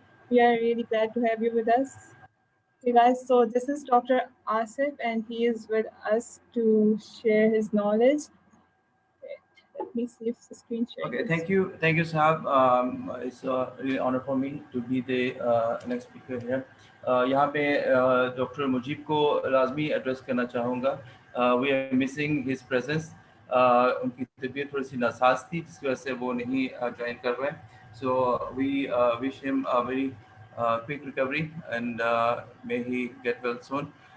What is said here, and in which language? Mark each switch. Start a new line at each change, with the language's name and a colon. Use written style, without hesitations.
English: We are really glad to have you with us. Okay, guys, so this is Dr. Asif, and he is with us to share his knowledge. Let me see if the screen sharing. Okay, thank you, Sahab. It's a really honor for me to be the next speaker here.
Hindi: यहाँ पे doctor Mujib को लाजमी address करना चाहूँगा.
English: We are missing his presence.
Hindi: उनकी तबीयत थोड़ी सी NASA's थी जिसकी वजह से वो नहीं ज्वाइन कर रहे हैं.
English: So we wish him a very quick recovery and may he get well soon.